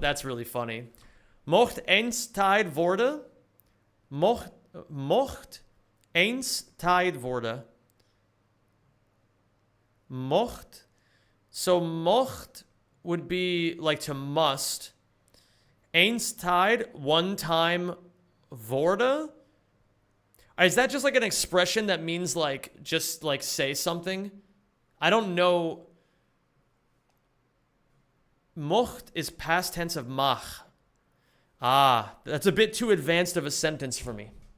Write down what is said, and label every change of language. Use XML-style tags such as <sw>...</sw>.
<en>That's really funny.</en> <nl>Mocht eens tijd worden. Mocht eens tijd worden. Mocht.</nl> <en>So mocht would be like to must.</en> <nl>Eens tijd,</nl> <en>one time,</en> <nl>worden?</nl> <en>Is that just like an expression that means like, just like say something? I don't know. Mocht is past tense of mag. Ah, that's a bit too advanced of a sentence for me.</en>